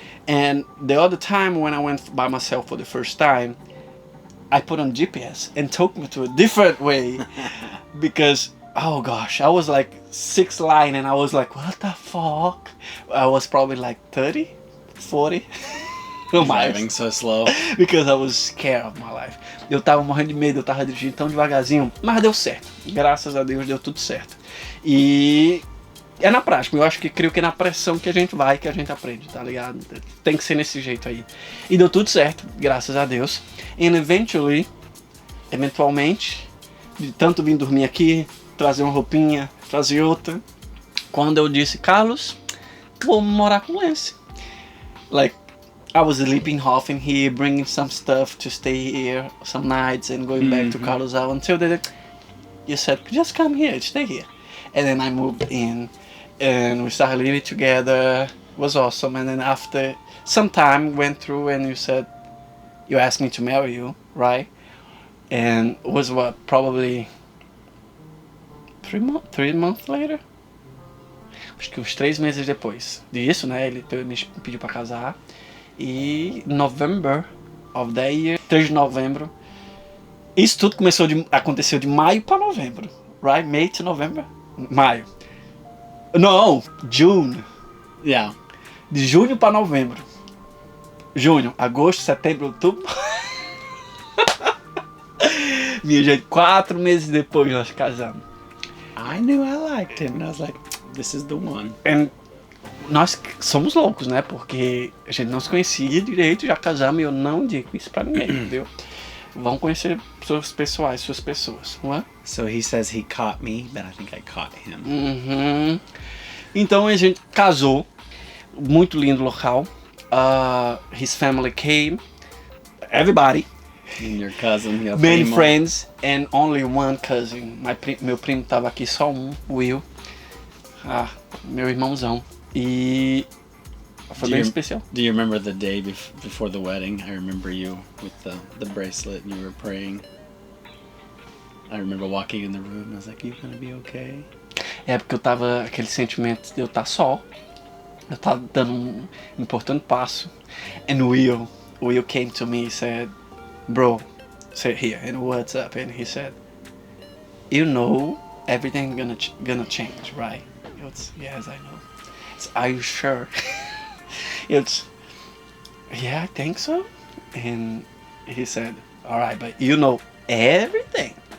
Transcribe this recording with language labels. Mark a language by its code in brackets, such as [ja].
[en] And the other time when I went by myself for the first time, I put on GPS and took me to a different way because, oh gosh, I was like 6 line and I was like, what the fuck? I was probably like 30, 40. Driving so slow. Because I was scared of my life. [pt] Eu tava morrendo de medo, eu tava dirigindo tão devagarzinho, mas deu certo. Graças a Deus deu tudo certo. E é na prática, eu acho que creio que é na pressão que a gente vai, que a gente aprende, tá ligado? Tem que ser nesse jeito aí. E deu tudo certo, graças a Deus. And eventualmente, de tanto vir dormir aqui, trazer uma roupinha, trazer outra, quando eu disse, Carlos, vou morar com Lance. [en] Like, I was sleeping often here, bringing some stuff to stay here some nights and going back to Carlos out until you said, just come here, stay here. And then I moved in and we started living together. It was awesome. And then after some time went through and you said, you asked me to marry you, right? And it was what, probably 3 months later? [pt] Acho que uns 3 meses depois disso, né? Ele me pediu pra casar. E [en] November of that year, [pt] 3 de novembro. Isso tudo aconteceu de maio pra novembro. [en] Right? May to November? [pt] Maio. Não, [en] June. Yeah. [pt] De junho pra novembro. Junho, agosto, setembro, outubro. Minha gente, 4 meses depois nós casamos. [en] I knew I liked him. And I was like, this is the one. [pt] And nós somos loucos, né? Porque a gente não se conhecia direito, já casamos e eu não digo isso pra ninguém, entendeu? Vão conhecer suas pessoas, não é? [en] So he says he caught me, but I think I caught him. Uhum. [pt] Então a gente casou, muito lindo local. [en] His family came, everybody. And your cousin, your Many [pt] primo. [en] friends and only one cousin. [pt] Meu primo tava aqui, só um, Will. Meu irmãozão. E foi bem especial. [en] Do you remember the day before the wedding? I remember you with the bracelet and you were praying. I remember walking in the room and I was like, you gonna be okay? [pt] É porque eu tava, aquele sentimento de eu estar só. Eu tava dando um importante passo. [en] And Will came to me and said, bro, sit here, and what's up? And he said, you know everything gonna change, right? It's, yes, I know. It's, are you sure? It's, yeah, I think so. And he said, all right, but you know everything.